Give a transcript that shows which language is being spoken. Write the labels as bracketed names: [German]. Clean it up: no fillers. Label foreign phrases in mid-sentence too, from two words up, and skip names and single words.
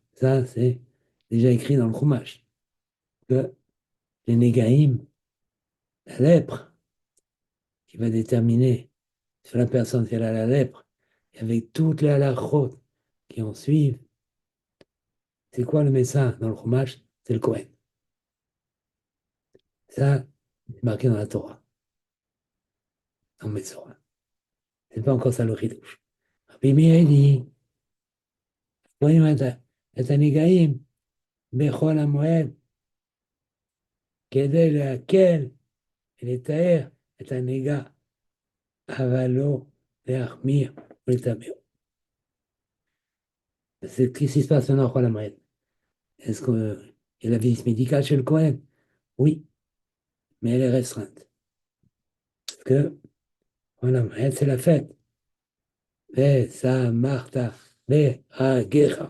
[French] Ça, c'est déjà écrit dans le Chumash, que les Négaïm, la lèpre, qui va déterminer sur la personne si elle a la lèpre, et avec toutes les halachot qui en suivent, c'est quoi le médecin dans le Chumash? C'est le Kohen. Ça, c'est marqué dans la Torah, dans Metzora. C'est pas encore ça le Ridouche. [Hebrew] Rabbi Meir dit, רואים את הנגעים בחול המועד כדי להקל ולתאר את הנגע, אבל לא להחמיר ולטמא. [French] C'est ce qui se passe maintenant à la moed. Est-ce qu'il y a la visite médicale chez le Cohen? Oui, mais elle est restreinte. Parce que voilà, c'est la fête. Mais ça, Martha, mais à guerre.